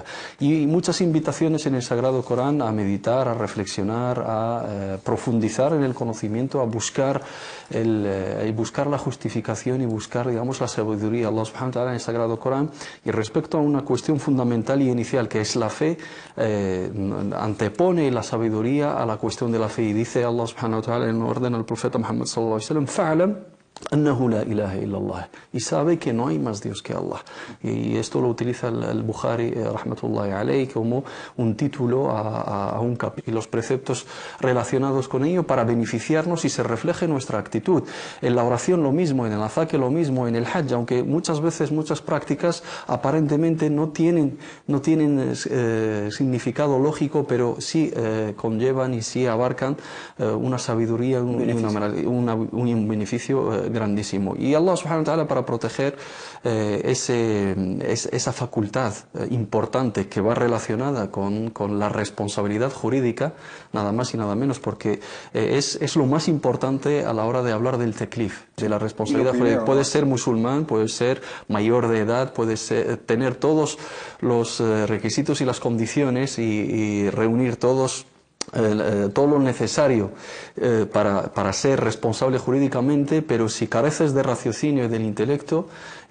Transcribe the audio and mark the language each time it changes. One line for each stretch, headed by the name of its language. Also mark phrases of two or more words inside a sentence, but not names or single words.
Spanish: Y muchas invitaciones en el Sagrado Corán a meditar, a reflexionar, a profundizar en el conocimiento, a buscar la justificación y buscar, digamos, la sabiduría. Allah
Arabic: سبحانه وتعالى
Spanish: en el Sagrado Corán, y respecto a una cuestión fundamental y inicial que es la fe, antepone la sabiduría a la cuestión de la fe, y dice Allah
Arabic: سبحانه وتعالى
Spanish: en orden al profeta Muhammad
Arabic: صلى الله عليه وسلم: فاعلم أنه لا إله إلا الله,
Spanish: y sabe que no hay más Dios que Allah. Y esto lo utiliza el Bukhari
Arabic: رحمة الله عليه
Spanish: como un título a un capítulo, y los preceptos relacionados con ello para beneficiarnos y se refleje nuestra actitud. En la oración lo mismo, en el azaque lo mismo, en el hajj, aunque muchas veces muchas prácticas aparentemente no tienen significado lógico, pero sí conllevan y sí abarcan una sabiduría, un beneficio grandísimo. Y Allah
Arabic: سبحانه وتعالى,
Spanish: para proteger esa facultad importante que va relacionada con la responsabilidad jurídica, nada más y nada menos, porque es lo más importante a la hora de hablar del teklif, de la responsabilidad jurídica. Puede ser musulmán, puede ser mayor de edad, puede tener todos los requisitos y las condiciones y reunir todo lo necesario para ser responsable jurídicamente, pero si careces de raciocinio y del intelecto y